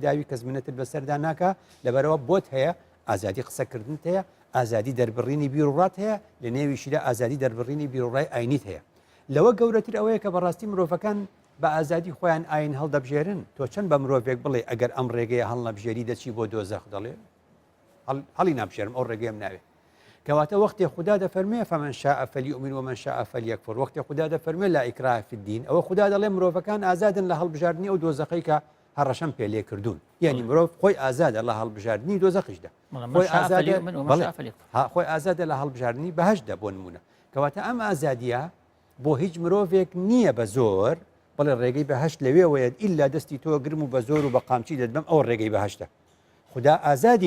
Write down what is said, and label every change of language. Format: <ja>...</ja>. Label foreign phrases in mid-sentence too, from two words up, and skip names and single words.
<ckb>داوی کەس منەتت بەسەردا ناکە لەبەرەوە بۆت هەیە ئازادی قسەکردنت هەیە ئازادی دەربڕینی بیرڕات هەیە لە نێویشیدا ئازادی دەربڕینی بیرڕای ئاینیت هەیە لەوە گەورەتر ئەوەیە کە بەڕاستی مرۆڤەکان بە ئازادی خۆیان ئاین هەڵدەبژێرن تۆ چەند بە مرۆڤێک بڵێ ئەگەر ئەم ڕێگەیە هەڵ نەبژێری دەچی بۆ دۆزەخ دەڵێ هەڵی نابژێرم ئەو ڕێگەیم ناوێ کەواتە وەختی خوددا دەفەرمێ</ckb> <ar>فمن شاء فليؤمن ومن شاء فليكفر</ar> <ckb>وەختی خوددا دەفەرمێ</ckb> <ar>لا إكراه في الدين</ar> <ckb>ئەوە خوددا دەڵێ مرۆڤەکان ئازادن لە هەڵبژاردننی ئەو دۆزەخەی کە هەڕەشەم پێ لێ کردوون یعنی مرۆڤ خۆی ئازادە لە هەڵبژاردننی دۆزەخیشدا خۆی ئازادە لە هەڵبژاردننی بەهەشدا بۆ نمونە کەواتە ئەم ئازادیە بۆ هیچ مرۆڤێک نییە بە زۆر بەڵێ ڕێگەی بەهشت لەوێوەیە ئیلا دەستی تۆ گرم و بە زۆر و بە قامچی دەدبم ئەو ڕێگەی بەهشتە خدا ئازادی</ckb>